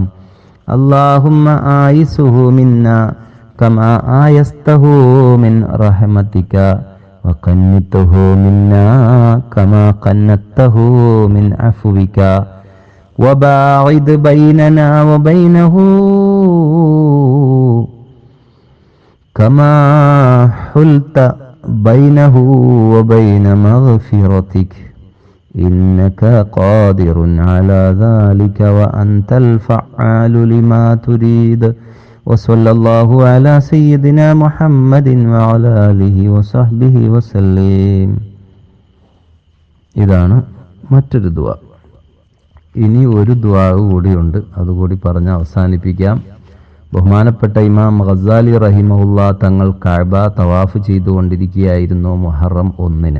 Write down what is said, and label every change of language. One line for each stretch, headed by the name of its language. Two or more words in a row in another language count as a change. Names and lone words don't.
Arabic: اللهم آيسه منا كما آيسته من رحمتك وقنته منا كما قنته من عفوك وباعد بيننا وبينه كما حلت بينه وبين مغفرتك. إنك قادر على ذلك وأنت الفعال لما تريد وصلى الله على سيدنا محمد وعلى آله وصحبه وسلم.
Malayalam: ഇതാണ് മറ്റൊരു ദുആ. ഇനി ഒരു ദുആ കൂടിയുണ്ട്, അതുകൂടി പറഞ്ഞ് അവസാനിപ്പിക്കാം. ബഹുമാനപ്പെട്ട ഇമാം ഗസാലി റഹിമഹുല്ലാ തങ്ങൾ കഅബ തവാഫ് ചെയ്തുകൊണ്ടിരിക്കുകയായിരുന്നു മുഹറം 1.